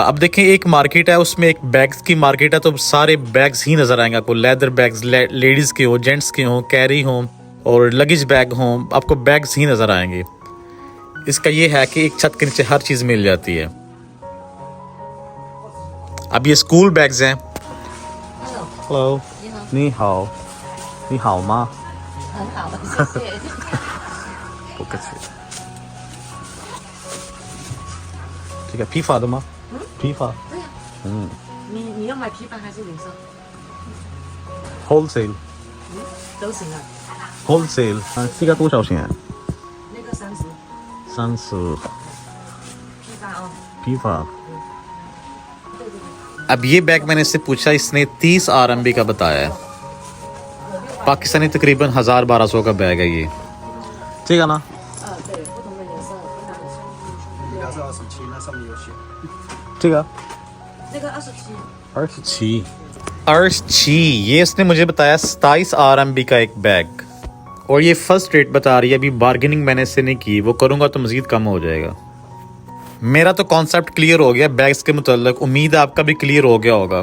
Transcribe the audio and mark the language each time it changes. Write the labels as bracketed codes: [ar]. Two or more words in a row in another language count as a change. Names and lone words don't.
[ur] اب دیکھیں ایک مارکیٹ ہے، اس میں ایک بیگز کی مارکیٹ ہے، تو سارے بیگز ہی نظر آئیں گے آپ کو. [en] leather bags, [ur] لیڈیز کے ہو، جینٹس کے ہوں، کیری ہوں اور [en] luggage bag [ur] ہوں، آپ کو بیگز ہی نظر آئیں گے. اس کا یہ ہے کہ ایک چھت کے نیچے ہر چیز مل جاتی ہے. اب یہ [en] school bags [ur] ہیں. [zh] Hello，你好，你好吗？很好，谢谢。不客气。这个批发的吗？批发。对呀、嗯你要买批发还是零售？，wholesale 都行啊。 wholesale。这个多少钱？那个30， 30。批发哦。批发。 [ur] اب یہ بیگ میں نے اس سے پوچھا، اس نے 30 RMB کا بتایا ہے. پاکستانی تقریباً 1000-1200 کا بیگ ہے یہ. 这个呢？对，不同的颜色，不同的你要是27，那上面有写。这个那个27， 27。 ارشی، یہ اس نے مجھے بتایا 27 RMB کا ایک بیگ، اور یہ [en] first rate [ur] بتا رہی ہے. ابھی بارگیننگ میں نے اس سے نہیں کی، وہ کروں گا تو مزید کم ہو جائے گا۔ میرا تو [en] concept clear [ur] ہو گیا بیگز کے متعلق، امید ہے آپ کا بھی کلیئر ہو گیا ہوگا.